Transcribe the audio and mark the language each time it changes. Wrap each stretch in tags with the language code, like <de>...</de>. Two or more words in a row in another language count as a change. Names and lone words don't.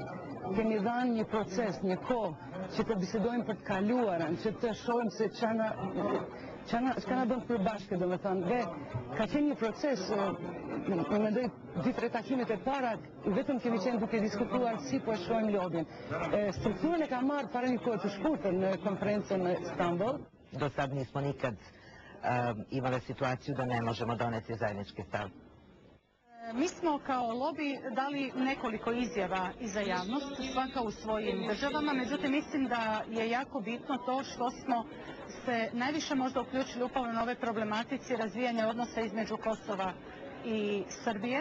<sq>Keni dhënë një proces, një kohë që të bisedojmë për të kaluarën, që të shohim se çka na bën përbashkë, domethënë, dhe ka qenë një proces, më mendoj 2-3 takimet e para, vetëm kemi qenë duke diskutuar si po e shohim lobin. Strukturën e ka marrë para një kohë të shkurtër në konferencën në Istanbul.</sq> <sr>Do sad nismo nikad imali situaciju da ne možemo doneti zajednički stav. Mi smo kao lobby dali nekoliko izjava i za javnost, svaka u svojim državama, međutim mislim da je jako bitno to što smo se najviše možda uključili upravo na ove problematici razvijanja odnosa između Kosova i Srbije.</sr>